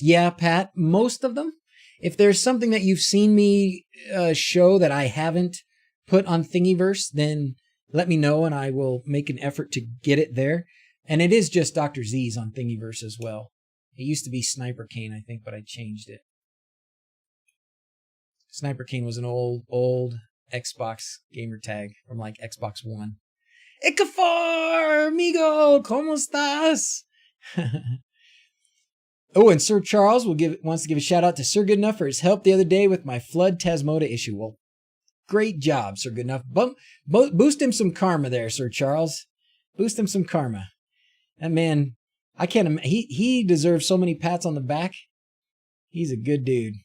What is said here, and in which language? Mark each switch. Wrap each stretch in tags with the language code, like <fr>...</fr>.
<en>Yeah, Pat, most of them. If there's something that you've seen me show that I haven't put on Thingiverse, then let me know and I will make an effort to get it there. And it is just DrZzs on Thingiverse as well. It used to be Sniper Cane, I think, but I changed it. Sniper Cane was an old Xbox gamer tag from like Xbox One.</en> <es>Ikafor, amigo, ¿cómo estás?</es> <en>Oh, and Sir Charles wants to give a shout out to Sir Goodenough for his help the other day with my Flood Tasmota issue. Well, great job, Sir Goodenough. Boost him some karma there, Sir Charles. Boost him some karma. That man, I can't imagine. He deserves so many pats on the back. He's a good dude.</en>